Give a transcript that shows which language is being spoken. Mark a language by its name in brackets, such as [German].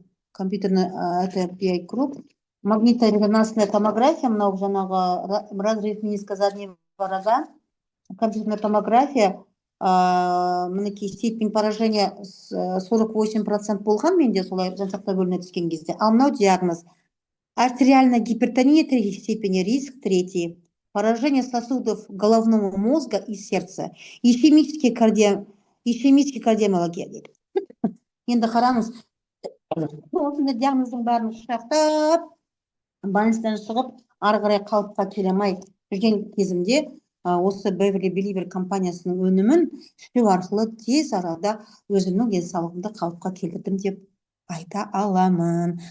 [Russian] Компьютерный PI круг. Магнитно-резонансная томография, [Kazakh] мынау жаңағы [Russian] разрыв мениска заднего рога, компьютерная томография [Kazakh] мінекей [Russian] степень поражения [Kazakh] 48% болған менде солай жансақтау бөліміне түскен кезде. Ал мынау диагноз: [Russian] артериальная гипертония 3 степени, риск 3, поражение сосудов головного мозга и сердца, ишемическая кардиомиология [Kazakh] дейді. Енді қараңыз, осындай диагноздың бәрін шақыртып, больницадан шығып, ары қарай қалыпқа келе алмай жүрген кезімде осы Beverly Believer компаниясының өнімін ішу арқылы тез арада өзімнің денсаулығымды қалыпқа келтірдім деп айта аламын.